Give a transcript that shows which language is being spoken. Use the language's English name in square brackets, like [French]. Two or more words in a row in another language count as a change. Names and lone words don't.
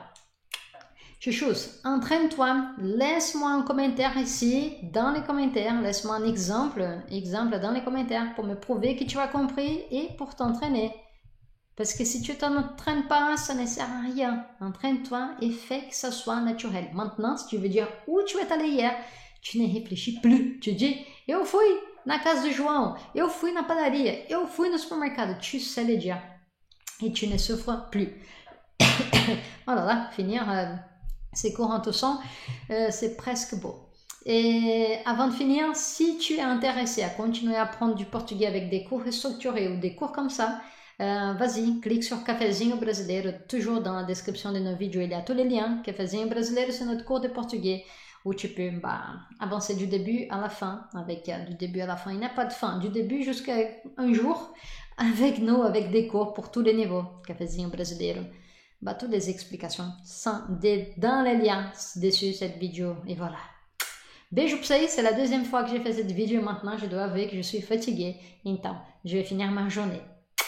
[French] Chouchous, entraîne-toi, laisse-moi un commentaire ici, dans les commentaires, laisse-moi un exemple dans les commentaires pour me prouver que tu as compris et pour t'entraîner. Parce que si tu ne t'entraînes pas, ça ne sert à rien. Entraîne-toi et fais que ça soit naturel. Maintenant, si tu veux dire où tu es allé hier, tu ne réfléchis plus. Tu dis, [Portuguese] eu fui na casa do João, eu fui na padaria, eu fui no supermercado. [French] Tu sais le dire. Et tu ne souffres plus. Oh là là, finir ces cours en touchant, c'est presque beau. Et avant de finir, si tu es intéressé à continuer à apprendre du portugais avec des cours structurés ou des cours comme ça, vas-y, clique sur Cafézinho Brasileiro, toujours dans la description de nos vidéos, il y a tous les liens. Cafézinho Brasileiro, c'est notre cours de portugais où tu peux avancer du début à la fin. Avec du début à la fin, il n'y a pas de fin. Du début jusqu'à un jour, avec nous, avec des cours pour tous les niveaux. Cafezinho brasileiro. Bah, toutes les explications dans les liens dessus cette vidéo. Et voilà. [Portuguese] Beijo pra vocês, [French] c'est la deuxième fois que j'ai fait cette vidéo maintenant. Je dois avouer que je suis fatiguée. Então, je vais finir ma journée.